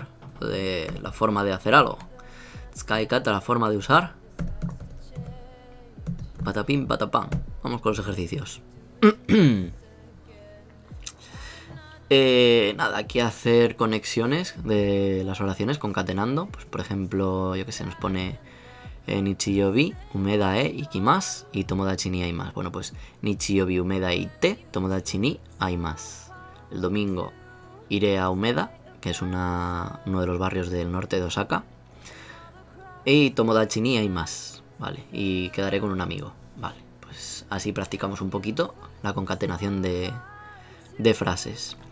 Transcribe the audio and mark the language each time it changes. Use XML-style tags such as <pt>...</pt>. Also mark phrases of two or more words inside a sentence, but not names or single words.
<es>De la forma de hacer algo. Tsukaikata, la forma de usar. Patapim, patapam. Vamos con los ejercicios. Nada, aquí hacer conexiones de las oraciones concatenando. Pues por ejemplo, yo que sé, nos pone</es> <ja>日曜日、梅田行きます</ja> <es>y</es> <ja>友達に会います.</ja> <es>Bueno, pues</es> <ja>日曜日、梅田行って、友達に会います.</ja> <es>El domingo iré a Umeda, que es uno de los barrios del norte de Osaka.</es> <ja>Y 友達に会います, vale.</ja> <es>Y quedaré con un amigo, vale. Pues así practicamos un poquito la concatenación de frases.</es>